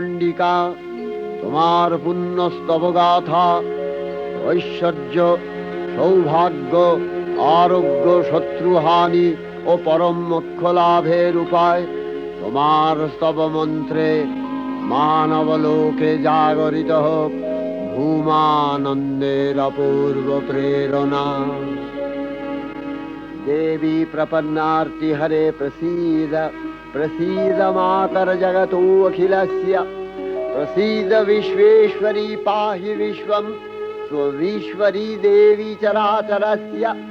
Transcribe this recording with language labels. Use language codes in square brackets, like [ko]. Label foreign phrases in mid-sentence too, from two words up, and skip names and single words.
[bn] অম্বিকা, তোমার পুণ্য স্তব গাথা, ঐশ্বর্য, সৌভাগ্য, আরোগ্য, শত্রুহানি ও পরম মোক্ষ লাভের উপায় তোমার স্তব মন্ত্রে মানবলোকে জাগরিত হোক ভূমানন্দের অপূর্ব प्रेरणा। [sa] देवी प्रपन्नार्ति हरे प्रसीद, प्रसीद मातर जगतो अखिलस्य, प्रसीद विश्वेश्वरी पाहि विश्वं स्वविश्वरी देवी चराचरस्य।